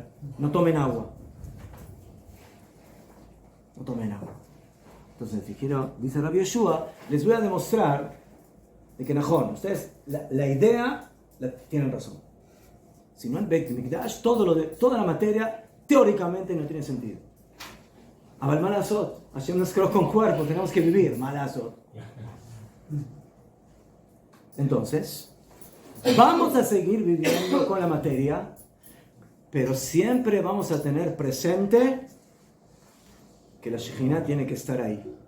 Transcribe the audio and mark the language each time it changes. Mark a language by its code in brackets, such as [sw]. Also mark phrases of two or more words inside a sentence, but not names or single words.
[es] No tomen agua. No tomen agua. Entonces dice Rabbi Yoshua, les voy a demostrar de que ustedes la idea tienen razón. Si no el Bet Mikdash, toda la materia teóricamente no tiene sentido. [he] אבל מה לעשות. [es] Hashem nos creó con cuerpo, tenemos que vivir. Malasot. Entonces, vamos a seguir viviendo con la materia, pero siempre vamos a tener presente que la Shejina tiene que estar ahí.